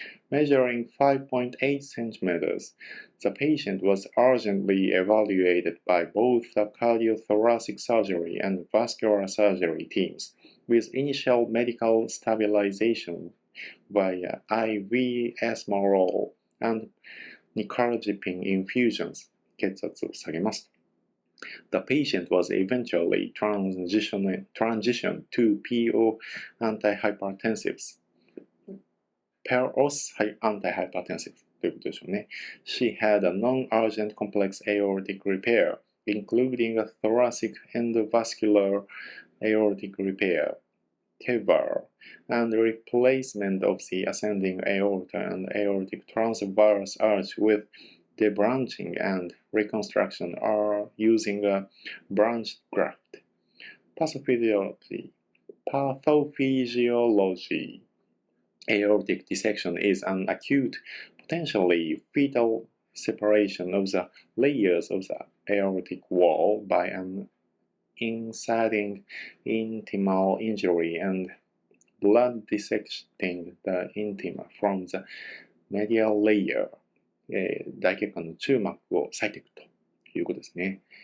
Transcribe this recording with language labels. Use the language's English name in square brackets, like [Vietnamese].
[English] Measuring 5.8 centimeters, the patient was urgently evaluated by both the cardiothoracic surgery and vascular surgery teams, with initial medical stabilization via IV esmolol and nicardipine infusions. [Japanese] 血圧を下げます。 [English] The patient was eventually transitioned to PO antihypertensives. PEROS antihypertensive [Japanese] ということでしょうね。 [English] She had a non-urgent complex aortic repair, including a thoracic endovascular aortic repair, TEVAR, and replacement of the ascending aorta and aortic transverse arch with debranching and reconstruction are using a branched graft. Pathophysiology. Aortic dissection is an acute, potentially fatal separation of the layers of the aortic wall by an inciting intimal injury and blood dissecting the intima from the medial layer. [Japanese] 大血管の中膜を裂いていくということですね。